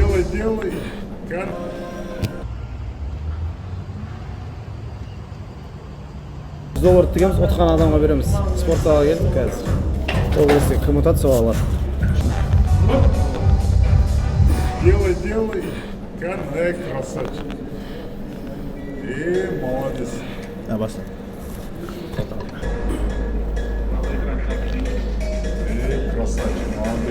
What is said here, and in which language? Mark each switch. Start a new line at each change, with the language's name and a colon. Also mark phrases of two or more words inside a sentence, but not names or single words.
Russian: делай.
Kazakh: $100 тігеміз, отқан адамға береміз. Спорт залға келдік қазір. Ол кезде кім ұтады сол алады.
Russian: Делай, делай. Кандай красавчик. Молодец.
Kazakh: Баста.
Russian: Красавчик, молодец.